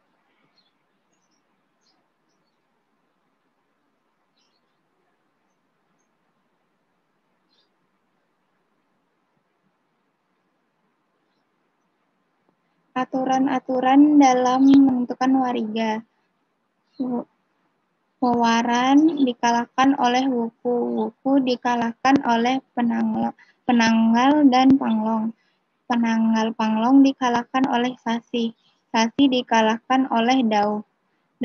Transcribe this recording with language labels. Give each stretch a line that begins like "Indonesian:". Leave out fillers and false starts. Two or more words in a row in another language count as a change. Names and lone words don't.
Indonesian: Aturan-aturan dalam menentukan wariga. Wewaran dikalahkan oleh wuku, wuku dikalahkan oleh penanggal dan panglong. Penanggal panglong dikalahkan oleh sasi, sasi dikalahkan oleh dau.